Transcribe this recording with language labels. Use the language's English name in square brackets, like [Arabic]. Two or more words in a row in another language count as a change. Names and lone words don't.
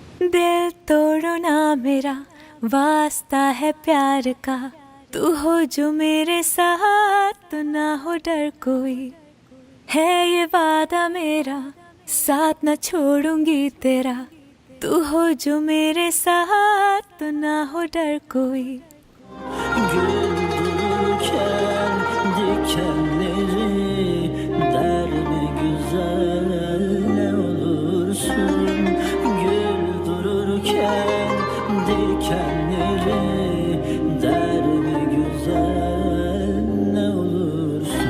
[Hindi] दिल तोड़ो ना मेरा, वास्ता है प्यार का, तू हो जो मेरे साथ, तो ना हो डर कोई, है ये वादा मेरा, साथ न छोड़ूंगी तेरा, तू हो जो मेरे साथ, तो ना हो डर कोई। [Turkish] Güldürürken dikenleri derme güzel ne olursun. Güldürürken dikenleri derme güzel ne olursun.